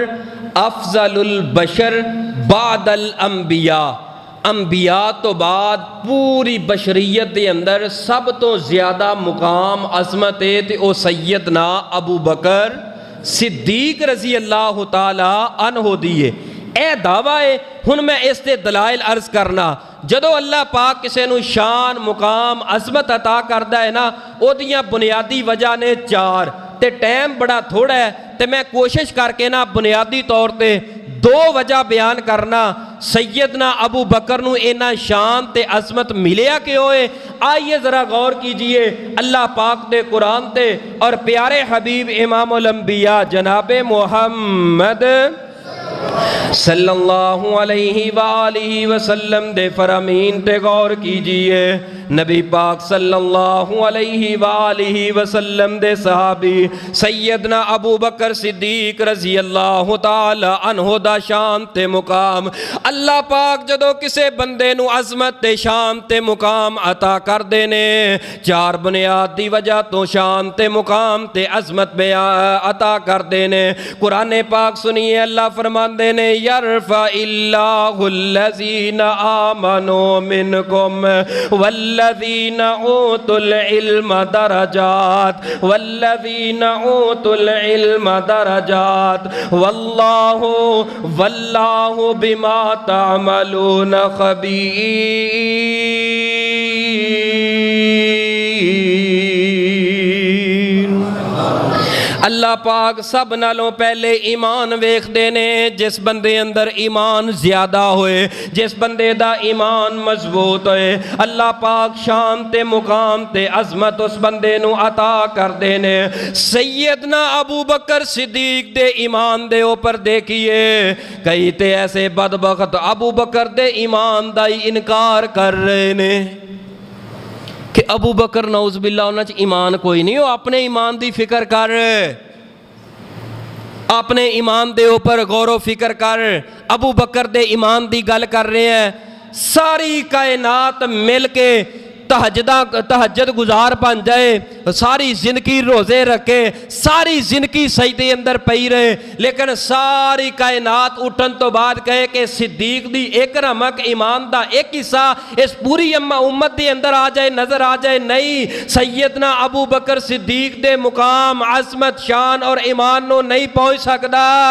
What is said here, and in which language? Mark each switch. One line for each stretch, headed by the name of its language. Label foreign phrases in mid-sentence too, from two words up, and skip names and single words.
Arabic: افضل البشر بعد الانبیاء,
Punjabi: انبیاء تو بعد پوری بشریت دے اندر سب تو زیادہ مقام عظمت ہے تے او سیدنا ابو بکر صدیق رضی اللہ تعالی عنہ دیئے. اے دعویٰ ہے. ہن میں اس تے دلائل عرض کرنا. جدو اللہ پاک کسے نو شان مقام عظمت عطا کردا ہے نا, او دیاں بنیادی وجہ نے 4 تے ٹائم بڑا تھوڑا ہے تے میں کوشش کر کے نا بنیادی طور تے 2 وجہ بیان کرنا. سیدنا ابو بکر نو اینا شان تے عظمت ملیا کہ ہوئے.
Urdu: آئیے ذرا غور کیجئے اللہ پاک دے قرآن تے اور پیارے حبیب امام الانبیاء جناب محمد صلی اللہ علیہ وآلہ وسلم دے فرامین تے غور کیجئے.
Punjabi: نبی پاک صلی اللہ علیہ وآلہ وسلم دے صحابی سیدنا ابو بکر صدیق رضی اللہ تعالی عنہ دا شان تے مقام اللہ پاک جدو کسے بندے نو عظمت تے شان تے مقام عطا کر دینے چار بنیاد دی وجہ تو شان تے مقام تے عظمت عطا کر دینے قرآن پاک سنیے اللہ فرمان دینے
Arabic: یرفع اللہ الذین آمنوا منکم والذین اوتوا العلم درجات والذین اوتوا العلم درجات واللہ بما تعملون
Punjabi: خبیر اللہ پاک سب نالوں پہلے ایمان ویکھ دینے جس بندے اندر ایمان زیادہ ہوئے جس بندے دا ایمان مضبوط ہوئے اللہ پاک شان تے مقام تے عظمت اس بندے نو عطا کر دینے سیدنا ابو بکر صدیق دے ایمان دے اوپر دیکھئے کئی تے ایسے بدبخت ابو بکر دے ایمان دا ہی انکار کر رہے نے کہ ابو بکر
Arabic: نعوذ باللہ
Punjabi: انہاں چ ایمان کوئی نہیں ہو اپنے ایمان دی فکر کر اپنے ایمان دے اوپر غور و فکر کر ابو بکر دے ایمان دی گل کر رہے ہیں ساری کائنات مل کے تہجد گزار بن جائے ساری زندگی روزے رکھے ساری زندگی سجدے اندر پئی رہے لیکن ساری کائنات اٹھن تو بعد کہے کہ صدیق دی ایک رمک ایمان دا ایک حصہ اس پوری امت دے اندر آ جائے نظر آ جائے نہیں سیدنا ابو بکر صدیق دے مقام عظمت شان اور ایمان نو نہیں پہنچ سکدا